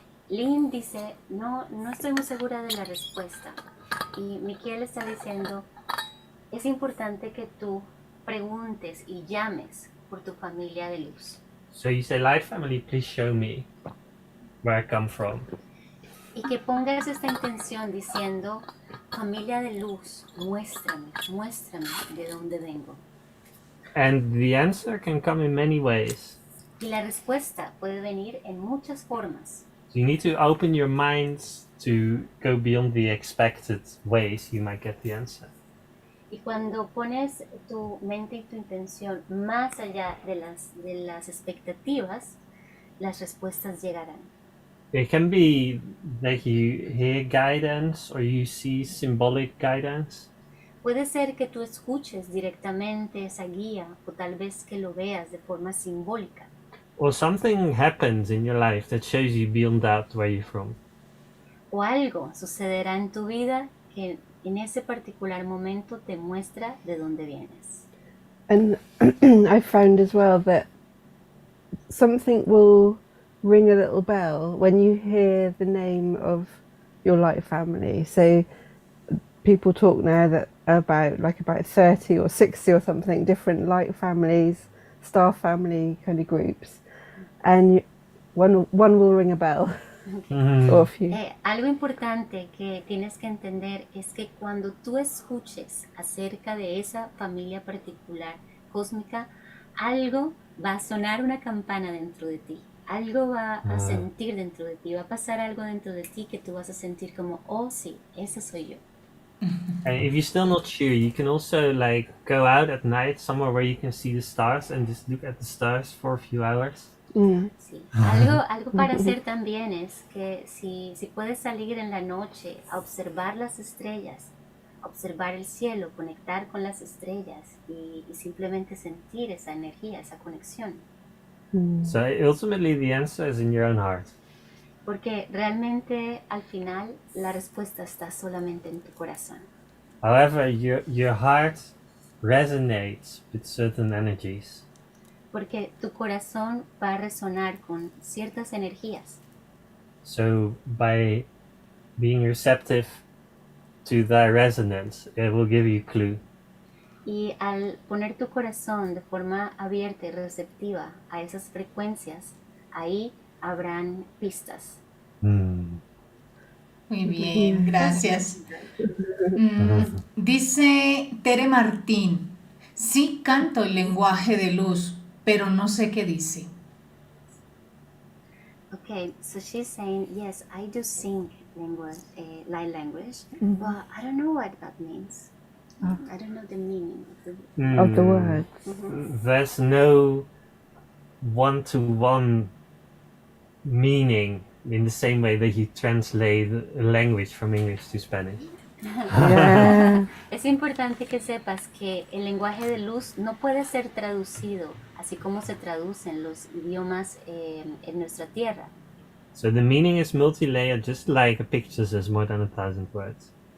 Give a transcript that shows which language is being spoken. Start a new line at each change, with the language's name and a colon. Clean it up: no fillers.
Spanish: Lynn dice, no estoy muy segura de la respuesta. Y Michiel está diciendo, es importante que tú preguntes y llames por tu familia de luz.
English: So you say, light family, please show me where I come from.
Spanish: Y que pongas esta intención diciendo, familia de luz, muéstrame de dónde vengo.
English: And the answer can come in many ways.
Spanish: Y la respuesta puede venir en muchas formas.
English: So you need to open your minds to go beyond the expected ways you might get the answer.
Spanish: Y cuando pones tu mente y tu intención más allá de las expectativas, las respuestas llegarán.
English: It can be that you hear guidance or you see symbolic guidance.
Spanish: Puede ser que tú escuches directamente esa guía o tal vez que lo veas de forma simbólica.
English: Or something happens in your life that shows you beyond that where you're from.
Spanish: O algo sucederá en tu vida que en ese particular momento te muestra de dónde vienes.
English: And I found as well that something will ring a little bell when you hear the name of your light family. So people talk now that about 30 or 60 or something different light families, star family kind of groups, and one will ring a bell. Or a few.
Spanish: Algo importante que tienes que entender es que cuando tú escuches acerca de esa familia particular cósmica, algo va a sonar una campana dentro de ti, algo va a sentir dentro de ti, va a pasar algo dentro de ti que tú vas a sentir como, oh sí, ese soy yo.
English: And if you're still not sure, you can also go out at night somewhere where you can see the stars and just look at the stars for a few hours.
Spanish: Sí. Algo para hacer también es que si puedes salir en la noche a observar las estrellas, observar el cielo, conectar con las estrellas y simplemente sentir esa energía, esa conexión.
English: So ultimately the answer is in your own heart.
Spanish: Porque realmente al final la respuesta está solamente en tu corazón.
English: However, your heart resonates with certain energies.
Spanish: Porque tu corazón va a resonar con ciertas energías.
English: So by being receptive to that resonance, it will give you a clue.
Spanish: Y al poner tu corazón de forma abierta y receptiva a esas frecuencias, ahí habrán pistas. Muy bien, gracias. Dice Tere Martín, sí canto el lenguaje de luz, pero no sé qué dice.
English: Okay, so she's saying, yes, I do sing light language, but I don't know what that means. I don't know the meaning Of the words. There's no one-to-one meaning in the same way that you translate a language from English to Spanish. Yeah.
Spanish: Es importante que sepas que el lenguaje de luz no puede ser traducido así como se traducen los idiomas en nuestra tierra.
English: So the meaning is multi-layered, just like a picture says more than 1,000 words.